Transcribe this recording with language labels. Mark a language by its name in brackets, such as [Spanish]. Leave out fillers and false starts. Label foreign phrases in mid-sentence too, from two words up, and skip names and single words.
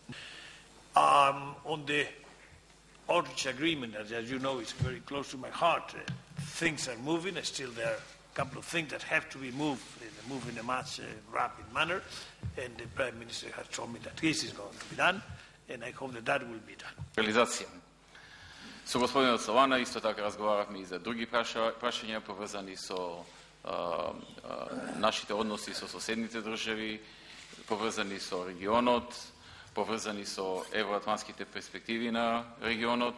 [English] On the Aldrich Agreement, as you know, is very close to my heart. Things are moving. Still, there are a couple of things that have to be moved in a much rapid manner. And the Prime Minister has told me that this is going to be done, and I hope that that will be done. [Macedonian] Реализација. Со господинот Солана исто така разговаравме и за други прашања поврзани со нашите односи со соседните држави, поврзани со регионот, поврзани со евроатлантските перспективи на регионот.